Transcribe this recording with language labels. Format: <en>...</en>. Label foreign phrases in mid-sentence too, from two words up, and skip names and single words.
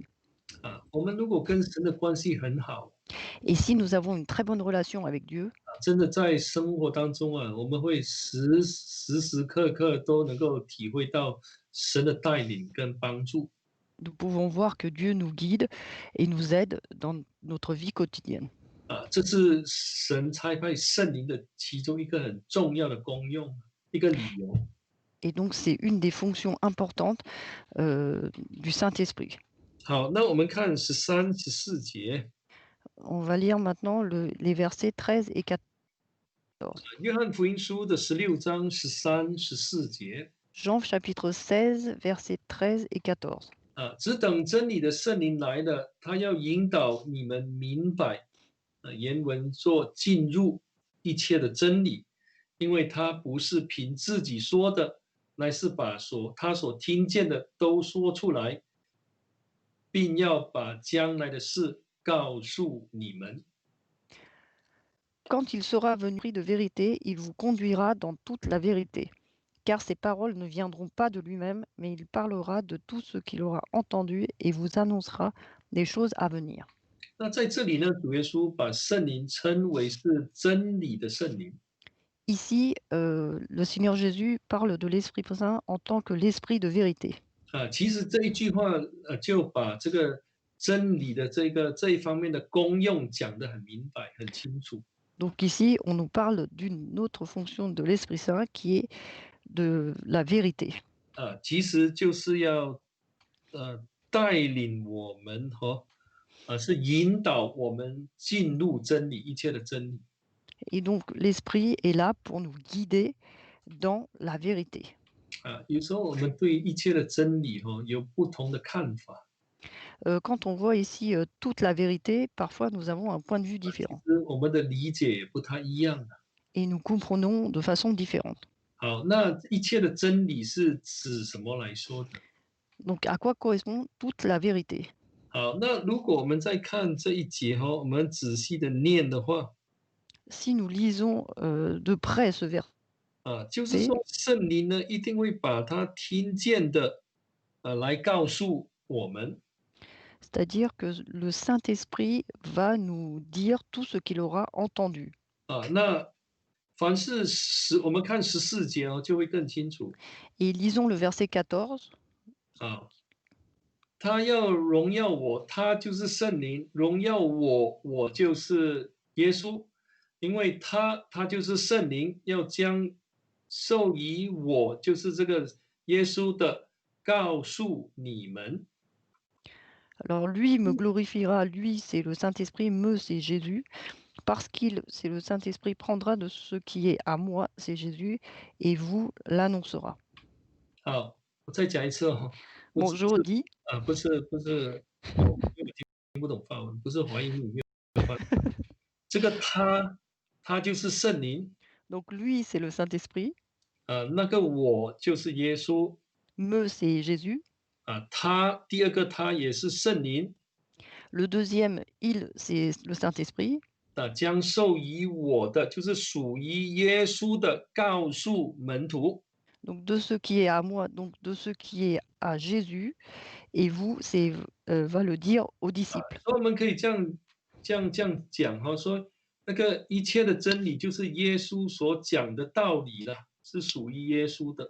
<zh>我们如果跟神的关系很好，</zh> <fr>Et si nous avons une très bonne relation avec Dieu,</fr> <zh>真的在生活当中我们会时时刻刻都能够体会到神的带领跟帮助。</zh> <fr>nous pouvons voir que Dieu nous guide et nous aide dans notre vie quotidienne.</fr> <zh>这是神差派圣灵的其中一个很重要的功用，一个理由。</zh> <fr>Et donc c'est une des fonctions importantes du Saint-Esprit.</fr> <zh>好，那我们看13、14节，</zh> <fr>On va lire maintenant les versets 13 et 14.</fr> <zh>约翰福音书的16章13、14节。</zh> <fr>Jean chapitre 16, versets 13 et 14.</fr> <zh>只等真理的圣灵来了，他要引导你们明白，原文说进入一切的真理，因为他不是凭自己说的，乃是把他所听见的都说出来，并要把将来的事告诉你们。</zh> <fr>Quand il sera venu de vérité, il vous conduira dans toute la vérité. Car ces paroles ne viendront pas de lui-même, mais il parlera de tout ce qu'il aura entendu et vous annoncera des choses à venir.</fr> <zh>那在这里呢，主耶稣把圣灵称为是真理的圣灵。</zh> <fr>Ici, le Seigneur Jésus parle de l'Esprit Saint en tant que l'Esprit de vérité.</fr> <zh>其实这一句话就把这个真理的这一方面的功用讲得很明白、很清楚。</zh> <fr>Donc ici, on nous parle d'une autre fonction de l'Esprit Saint qui est de la vérité.</fr> <zh>其实就是要带领我们是引导我们进入真理，一切的真理。</zh> <fr>Et donc l'Esprit est là pour nous guider dans la vérité.</fr> <zh>有时候我们对一切的真理有不同的看法。</zh> <fr>Quand on voit ici, toute la vérité, parfois nous avons un point de vue</fr> <zh>其</zh> <fr>différent</fr> <zh>实我们的理解也不太一样的。</zh> <fr>et nous comprenons de façon différente.</fr> <zh>好，那一切的真理是指什么来说的？</zh> <fr>Donc à quoi correspond toute la vérité?</fr> <zh>好，那如果我们再看这一节我们仔细的念的话，</zh> <fr>Si nous lisons, de près ce verset,</fr> <zh>就是说圣灵呢一定会把他听见的，来告诉我们。</zh> <fr>c'est-à-dire que le Saint-Esprit va nous dire tout ce qu'il aura entendu.</fr> <zh>那凡是我们看14节就会更清楚。</zh> <fr>Et lisons le verset 14.</fr> <zh>啊，他要荣耀我，他就是圣灵，荣耀我，我就是耶稣，因为他就是圣灵，要将授予我，就是这个耶稣的，告诉你们。</zh> <fr>Alors lui me glorifiera, lui c'est le Saint-Esprit, me c'est Jésus, parce qu'il c'est le Saint-Esprit prendra de ce qui est à moi, c'est Jésus, et vous l'annoncera.</fr> <zh>好，我再讲一次不</zh> <fr>Bon,</fr> <zh>是</zh> <fr>je redis,</fr> <zh>不是，我因为听不懂法文，不是怀疑你没有办法。这个他就是圣灵，</zh> <fr>donc lui c'est le Saint-Esprit,</fr> <zh>那个我就是耶稣，</zh> <fr>me c'est Jésus,</fr> <zh>他第二个他也是圣灵，</zh> <fr>le deuxième il c'est le Saint-Esprit,</fr> <zh>将授予我的就是属于耶稣的，告诉门徒。</zh> <fr>donc de ce qui est à moi, donc de ce qui est à Jésus, et vous c'est va le dire aux disciples.</fr> <zh>所以我们可以这样讲说那个一切的真理就是耶稣所讲的道理了，是属于耶稣的。</zh>